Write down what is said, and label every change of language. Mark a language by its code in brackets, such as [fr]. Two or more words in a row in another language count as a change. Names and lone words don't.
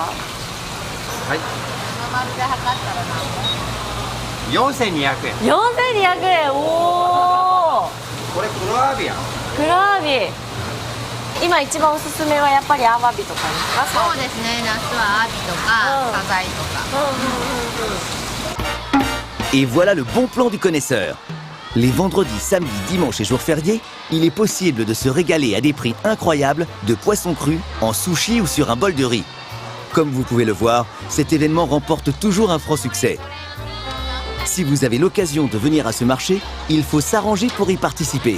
[ja] はい。4200円。 4200円おおこれ黒アワビやん。黒アワビ今一番おすすめはやっぱりアワビとかですかそうですね、夏はアワビとか、サザエとか。 [fr] Et voilà le bon plan du connaisseur. Les vendredis, samedis, dimanches et jours fériés, il est possible de se régaler à des prix incroyables de poissons crus, en sushi ou sur un bol de riz. Comme vous pouvez le voir, cet événement remporte toujours un franc succès. Si vous avez l'occasion de venir à ce marché, il faut s'arranger pour y participer.